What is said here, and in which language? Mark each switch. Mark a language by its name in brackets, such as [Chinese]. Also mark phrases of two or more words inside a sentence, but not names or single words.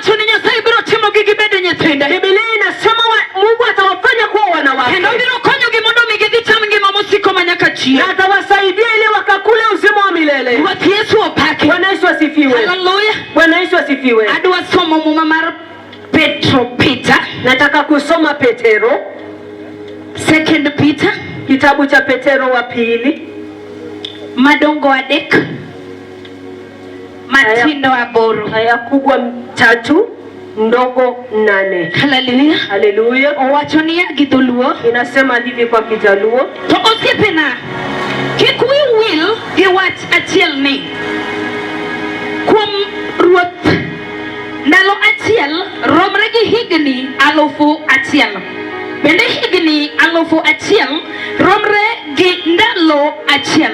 [Swahili] Biblia inasema Mungu atawafanya kuwa wanawake na atawasaidia ili wakakule uzima wa milele. Bwana Yesu asifiwe. Bwana Yesu asifiwe. Nataka kusoma Petero, [English] Second Peter, [Swahili] kitabu cha Petero wa pili, [Luo (Kenya and Tanzania)] madongo adek, matindo aboro. [Swahili] aya kubwa 3, ndogo 8. Haleluya. Haleluya. [Luo (Kenya and Tanzania)] Owachonia gidhuluo. [Swahili] Inasema hivi kwa Kijaluo: [Luo (Kenya and Tanzania)] To osiepena, kik wil gi wach achiel ni kuom Ruoth ndalo achiel romre gi higni 1,000. Bende higni 1,000 romre gi ndalo achiel.